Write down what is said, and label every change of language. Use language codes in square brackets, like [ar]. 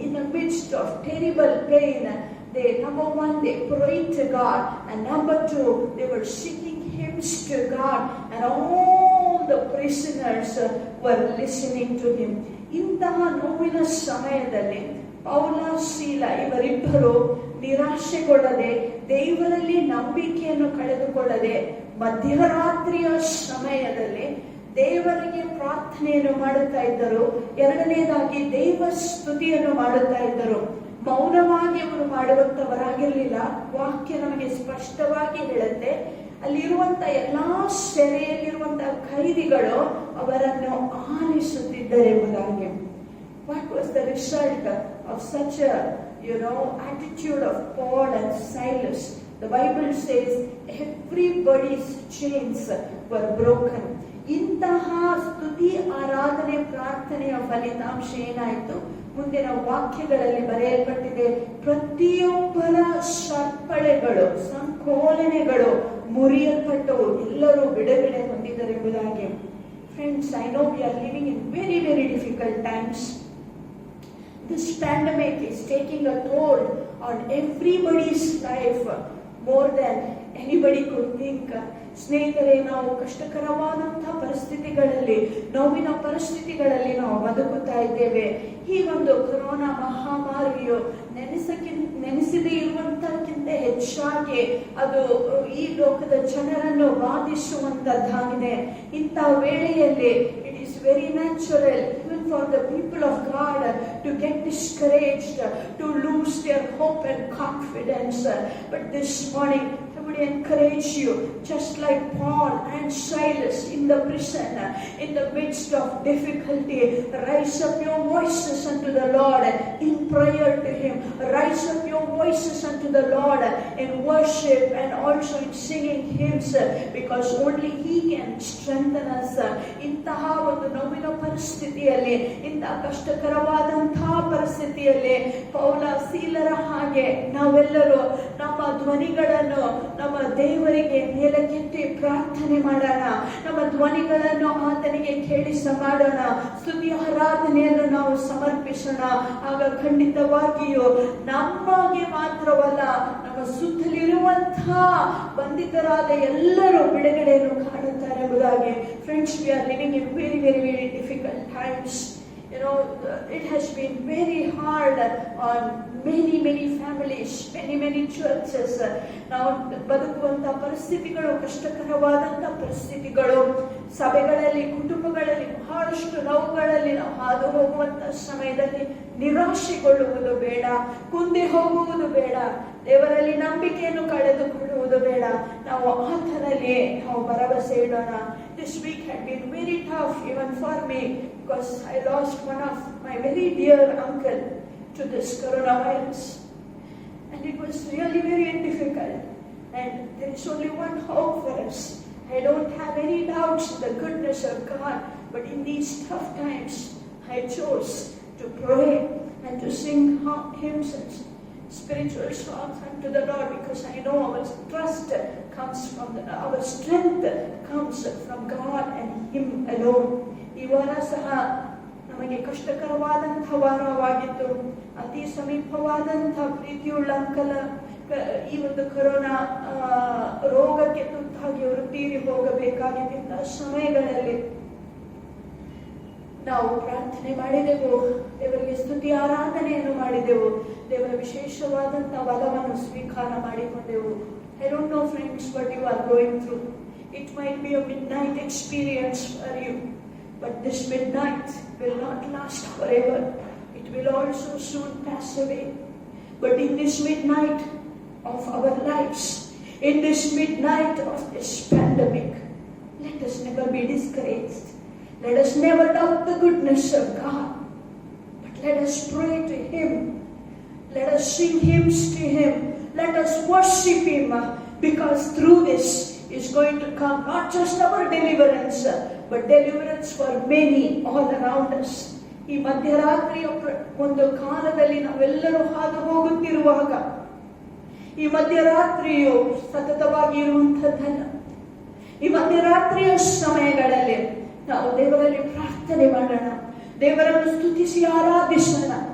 [en] In the midst of terrible pain, number one, they prayed to God, and number two, they were singing hymns to God, and all the prisoners were listening to him. [kn] ಇಂತಹ ನೋವಿನ ಸಮಯದಲ್ಲಿ ಪೌಲ ಸೀಲ ಇವರಿಬ್ಬರು ನಿರಾಶೆಗೊಳ್ಳದೆ, ದೇವರಲ್ಲಿ ನಂಬಿಕೆಯನ್ನು ಕಳೆದುಕೊಳ್ಳದೆ, ಮಧ್ಯರಾತ್ರಿಯ ಸಮಯದಲ್ಲಿ ದೇವರಿಗೆ ಪ್ರಾರ್ಥನೆಯನ್ನು ಮಾಡುತ್ತಾ ಇದ್ದರು. ಎರಡನೇದಾಗಿ ದೇವ ಸ್ತುತಿಯನ್ನು ಮಾಡುತ್ತಾ ಇದ್ದರು. ಮೌನವಾಗಿ ಅವರು ಮಾಡುವಂತವರಾಗಿರಲಿಲ್ಲ. ವಾಕ್ಯ ನಮಗೆ ಸ್ಪಷ್ಟವಾಗಿ ಹೇಳುತ್ತೆ, ಅಲ್ಲಿರುವಂತ ಎಲ್ಲಾ ಸೆರೆಯಲ್ಲಿರುವಂತಹ ಖೈದಿಗಳು ಅವರನ್ನು ಆಲಿಸುತ್ತಿದ್ದರೆಂಬುದಾಗಿ. [en] What was the result of such a attitude of Paul and Silas? The Bible says everybody's chains were broken. [kn] ಇಂತಹ ಸ್ತುತಿ ಆರಾಧನೆ ಪ್ರಾರ್ಥನೆಯ ಫಲಿತಾಂಶ ಏನಾಯಿತು? ಮುಂದಿನ ವಾಕ್ಯಗಳಲ್ಲಿ ಬರೆಯಲ್ಪಟ್ಟಿದೆ, ಪ್ರತಿಯೊಬ್ಬರ ಸಪ್ಪಳೆಗಳು, ಸಂಕೋಲನೆಗಳು ಮುರಿಯಲ್ಪಟ್ಟವು, ಎಲ್ಲರೂ ಬಿಡುಗಡೆ ಹೊಂದಿದರೆಂಬುದಾಗಿ. [en] Friends, I know we are living in very, very difficult times. This pandemic is taking a toll on everybody's life more than anybody could think. [kn] ಸ್ನೇಹಿತರೆ, ನಾವು ಕಷ್ಟಕರವಾದಂತಹ ಪರಿಸ್ಥಿತಿಗಳಲ್ಲಿ, ನೋವಿನ ಪರಿಸ್ಥಿತಿಗಳಲ್ಲಿ ನಾವು ಬದುಕುತ್ತಾ ಇದ್ದೇವೆ. ಈ ಒಂದು ಕೊರೋನಾ ಮಹಾಮಾರಿಯು ನೆನೆಸದೇ ಇರುವಂತಕ್ಕಿಂತ ಹೆಚ್ಚಾಗಿ ಅದು ಈ ಲೋಕದ ಜನರನ್ನು ಬಾಧಿಸುವಂತದ್ದಾಗಿದೆ. [en] ಇಂಥ ವೇಳೆಯಲ್ಲಿ it is very natural even for the people of God to get discouraged, to lose their hope and confidence. But this morning I would encourage you, just like Paul and Silas in the prison, in the midst of difficulty, rise up your voices unto the Lord in prayer to Him. Rise up your voices unto the Lord in worship and also in singing hymns, because only He can strengthen us. [kn] ಇಂತಹ ಒಂದು ನೋವಿನ ಪರಿಸ್ಥಿತಿಯಲ್ಲಿ, ಇಂತಹ ಕಷ್ಟಕರವಾದಂತಹ ಪರಿಸ್ಥಿತಿಯಲ್ಲಿ ಪೌಲ ಸೀಲರ ಹಾಗೆ ನಾವೆಲ್ಲರೂ ನಮ್ಮ ಧ್ವನಿಗಳನ್ನು ನಮ್ಮ ದೇವರಿಗೆ ಮೇಲಕ್ಕೆತ್ತಿ ಪ್ರಾರ್ಥನೆ ಮಾಡೋಣ. ನಮ್ಮ ಧ್ವನಿಗಳನ್ನು ಆತನಿಗೆ ಕೇಳಿಸ ಮಾಡೋಣ. ಸ್ತುತಿ ಆರಾಧನೆಯನ್ನು ನಾವು ಸಮರ್ಪಿಸೋಣ. ಆಗ ಖಂಡಿತವಾಗಿಯೂ ನಮಗೆ ಮಾತ್ರವಲ್ಲ, ನಮ್ಮ ಸುತ್ತಲಿರುವಂತಹ ಬಂಧಿತರಾದ ಎಲ್ಲರೂ ಬಿಡುಗಡೆಯನ್ನು ಕಾಣುತ್ತಾರೆ ಎಂಬುದಾಗಿ. [en] Friends, we are living in very, very, very difficult times. You know, it has been very hard on many families, many churches. [kn] ನಾವು ಬದುಕುವಂತಹ ಪರಿಸ್ಥಿತಿಗಳು ಕಷ್ಟಕರವಾದಂತಹ ಪರಿಸ್ಥಿತಿಗಳು. ಸಭೆಗಳಲ್ಲಿ, ಕುಟುಂಬಗಳಲ್ಲಿ ಬಹಳಷ್ಟು ನೋವುಗಳಲ್ಲಿ ನಾವು ಹಾದು ಹೋಗುವಂತಹ ಸಮಯದಲ್ಲಿ ನಿರಾಶೆಗೊಳ್ಳುವುದು ಬೇಡ, ಕುಂದಿ ಹೋಗುವುದು ಬೇಡ, ದೇವರಲ್ಲಿ ನಂಬಿಕೆಯನ್ನು ಕಳೆದುಕೊಳ್ಳುವುದು ಬೇಡ. ನಾವು ಆತನಲ್ಲಿ ನಾವು ಭರವಸೆ ಇಡೋಣ. [en] This week had been very tough even for me, because I lost one of my very dear uncle to this coronavirus, and it was really very difficult. And there is only one hope for us. I don't have any doubts in the goodness of God, but in these tough times I chose to pray and to sing hymns and spiritual songs unto the Lord, because I know our trust comes from our strength comes from God and Him alone. [kn] ಈ ವಾರ ಸಹ ನಮಗೆ ಕಷ್ಟಕರವಾದಂಥ ವಾರವಾಗಿತ್ತು. ಅತಿ ಸಮೀಪವಾದಂಥ ಪ್ರೀತಿಯುಳ್ಳ uncle ಈ ಒಂದು corona ರೋಗಕ್ಕೆ ತುತ್ತಾಗಿ ಅವರು ತೀರಿ ಹೋಗಬೇಕಾಗಿದ್ದ ಸಮಯಗಳಲ್ಲಿ ನಾವು ಪ್ರಾರ್ಥನೆ ಮಾಡಿದೆವು, ದೇವರಿಗೆ ಸ್ತುತಿ ಆರಾಧನೆಯನ್ನು ಮಾಡಿದೆವು, ದೇವರ ವಿಶೇಷವಾದಂತಹ ಬಲವನ್ನು ಸ್ವೀಕಾರ ಮಾಡಿಕೊಂಡೆವು. [en] I don't know, friends, what you are going through. It might be a midnight experience for you, but this midnight will not last forever. It will also soon pass away. But in this midnight of our lives, in this midnight of this pandemic, let us never be discouraged. Let us never doubt the goodness of God, but let us pray to Him. Let us sing hymns to Him. Let us worship Him, because through this is going to come not just our deliverance, but deliverance for many all around us. [kn] ಈ ಮಧ್ಯರಾತ್ರಿಯ ಒಂದು ಕಾಲದಲ್ಲಿ ನಾವೆಲ್ಲರೂ ಹಾದು ಹೋಗುತ್ತಿರುವಾಗ, ಈ ಮಧ್ಯರಾತ್ರಿಯು ಸತತವಾಗಿ ಇರುವಂಥದ್ದಲ್ಲ. ಈ ಮಧ್ಯರಾತ್ರಿಯ ಸಮಯಗಳಲ್ಲಿ ನಾವು ದೇವರಲ್ಲಿ ಪ್ರಾರ್ಥನೆ ಮಾಡೋಣ, ದೇವರನ್ನು ಸ್ತುತಿಸಿ ಆರಾಧಿಸೋಣ.